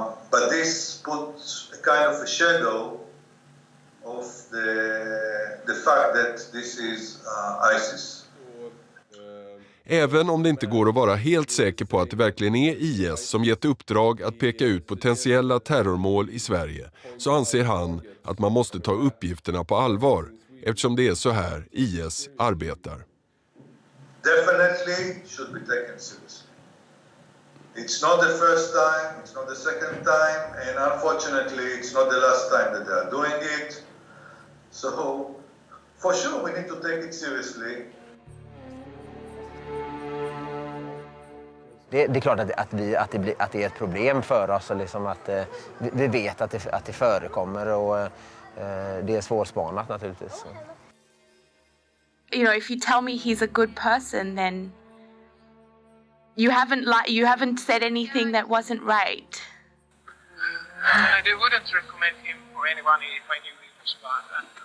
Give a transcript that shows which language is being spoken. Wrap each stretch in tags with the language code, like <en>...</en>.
<en>But this puts a kind of a shadow of the fact that this is ISIS.</en> <sv>Även om det inte går att vara helt säker på att det verkligen är IS som gett uppdrag att peka ut potentiella terrormål i Sverige, så anser han att man måste ta uppgifterna på allvar eftersom det är så här IS arbetar.</sv> <en>Definitely should be taken seriously. It's not the first time, it's not the second time, and unfortunately it's not the last time that they are doing it. So for sure we need to take it seriously.</en> <sv>Det är klart att det är ett problem för oss och liksom att vi vet att det förekommer och det är svårspanat naturligtvis.</sv> <en>You know, if you tell me he's a good person, then you haven't said anything that wasn't right. I wouldn't recommend him for anyone if I knew he was bad.</en>